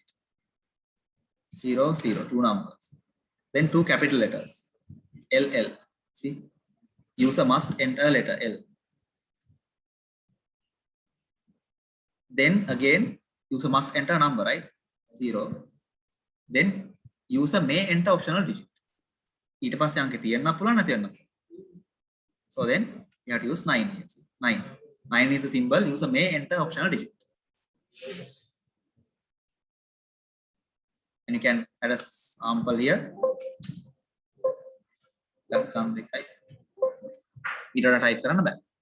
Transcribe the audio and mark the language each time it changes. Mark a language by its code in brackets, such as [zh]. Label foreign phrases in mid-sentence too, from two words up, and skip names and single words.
[en] 0, 0, 2 numbers. Then 2 capital letters. LL. See, user must enter a letter L. Then again, user must enter a number, right? 0. Then user may enter optional digit. [si] ඊට පස්සේ අංක තියන්න පුළුවන් නැති වෙන්න. [en] So then you have to use 9 here. 9. 9 is the symbol. User may enter optional digit. And you can add a sample here. [si] ඊට type කරන්න බෑ.